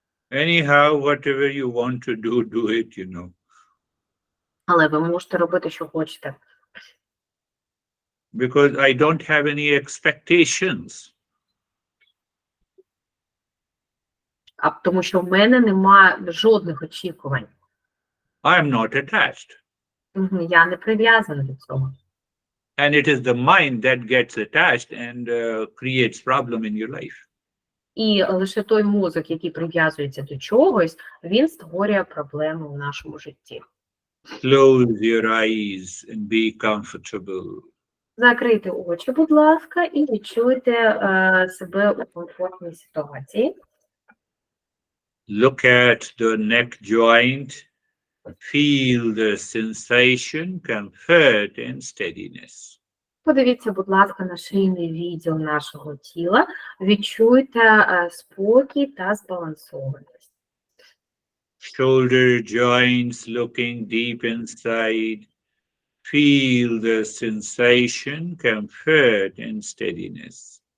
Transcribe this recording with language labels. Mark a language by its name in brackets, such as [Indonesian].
[English] Anyhow, whatever you want to do it, you know. [Ukrainian] Але ви можете робити, що хочете. [English] Because I don't have any expectations. [Ukrainian] Тому що в мене немає жодних очікувань. [English] I am not attached. [Ukrainian] Я не прив'язаний до цього. [English] And it is the mind that gets attached and creates problem in your life. [Ukrainian] І лише той мозок, який прив'язується до чогось, він створює проблеми в нашому житті. [English] Close your eyes and be comfortable. [Ukrainian] Закрийте очі, будь ласка, і відчуйте себе у комфортній ситуації. [English] Look at the neck joint. Feel the sensation, comfort and steadiness. [Ukrainian] Подивіться, будь ласка, на шийний відділ нашого тіла. Відчуйте спокій та збалансованість. [English] Shoulder joints looking deep inside. Feel the sensation, comfort and steadiness.